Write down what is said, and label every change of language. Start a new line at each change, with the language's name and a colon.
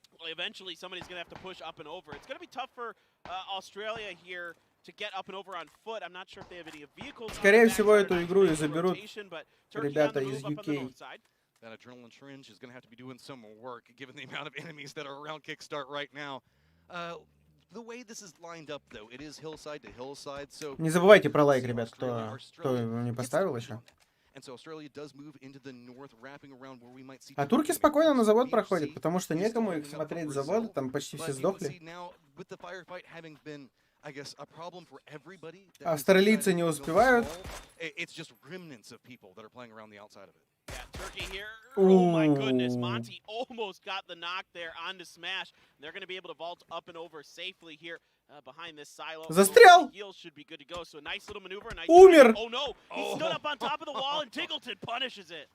English: Eventually, somebody's going to have to push up and over. It's going to be tough for Australia here to get up and over on foot. I'm not sure if they have any vehicles.
Russian: Скорее всего, эту игру и заберут ребята из UK.
English: That adrenaline syringe is going to have to be doing some work, given the amount of enemies that are around Kickstart right now. The way this is lined up, though, it is hillside to hillside, so...
Russian: Не забывайте про лайк, ребят, кто не поставил еще. А турки спокойно на завод проходят, потому что некому их смотреть заводы, там почти все сдохли. Австралийцы не успевают.
English: Turkey here. Oh my goodness, Monty almost got the knock there on the smash. They're going to be able to vault up and over safely here behind this silo.
Russian: Застрял!
English: Heels should be good to go. So a nice little maneuver. Nice
Russian: Умер!
English: Oh no, he stood up on top of the wall and Tiggleton punishes it.